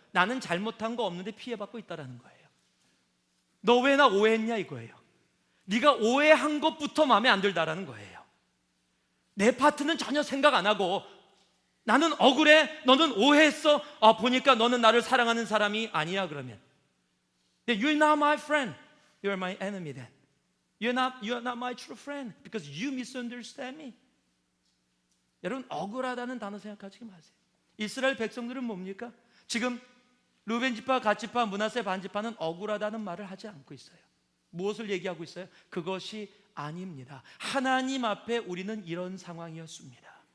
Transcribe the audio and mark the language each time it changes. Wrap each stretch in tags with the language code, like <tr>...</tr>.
<ko>나는 잘못한 거 없는데 피해받고 있다는 거예요. 너 왜 나 오해했냐 이거예요. 네가 오해한 것부터 마음에 안 들다라는 거예요. 내 파트는 전혀 생각 안 하고 나는 억울해, 너는 오해했어. 보니까 너는 나를 사랑하는 사람이 아니야.</ko> <en>그러면 You're not my friend, you're my enemy then. You're not my true friend because you misunderstand me.</en> <ko>여러분, 억울하다는 단어 생각하지 마세요. 이스라엘 백성들은 뭡니까? 지금 루벤 지파, 갓 지파, 므낫세 반 지파는 억울하다는 말을 하지 않고 있어요. 무엇을 얘기하고 있어요? 그것이 아닙니다. 하나님 앞에 우리는 이런 상황이었습니다.</ko>